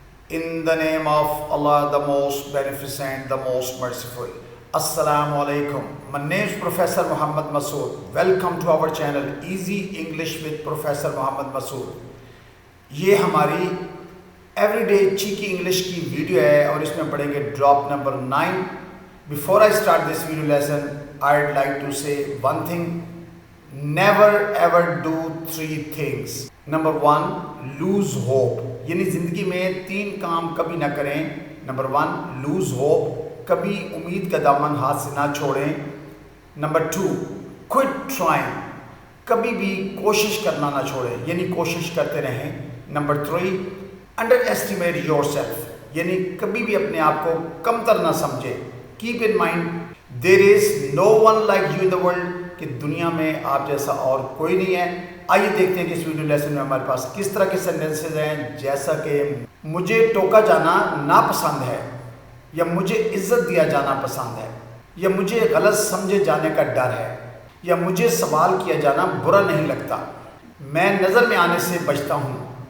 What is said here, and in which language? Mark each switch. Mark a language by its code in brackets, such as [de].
[en] In the name of Allah, the most beneficent, the most merciful. Assalamu alaikum. My name is Professor Muhammad Masood. Welcome to our channel Easy English with Professor Muhammad Masood. [ur] یہ ہماری every day چیکی English کی video ہے اور اس میں پڑھیں گے drop number 9. [en] Before I start this video lesson, I'd like to say one thing. Never ever do 3 things. Number 1, lose hope. [ur] یعنی زندگی میں 3 کام کبھی نہ کریں. [en] Number 1, lose hope. [ur] کبھی امید کا دامن ہاتھ سے نہ چھوڑیں. [en] Number 2, quit trying. [ur] کبھی بھی کوشش کرنا نہ چھوڑیں, یعنی کوشش کرتے رہیں. [en] Number 3, underestimate yourself. [ur] یعنی کبھی بھی اپنے آپ کو کمتر نہ سمجھیں. [en] Keep in mind, there is no one like you in the world. [ur] کہ دنیا میں آپ جیسا اور کوئی نہیں ہے. آئیے دیکھتے ہیں کہ اس ویڈیو لیسن میں ہمارے پاس کس طرح کے سینٹنسز ہیں, جیسا کہ مجھے ٹوکا جانا ناپسند ہے, یا مجھے عزت دیا جانا پسند ہے, یا مجھے غلط سمجھے جانے کا ڈر ہے, یا مجھے سوال کیا جانا برا نہیں لگتا, میں نظر میں آنے سے بچتا ہوں.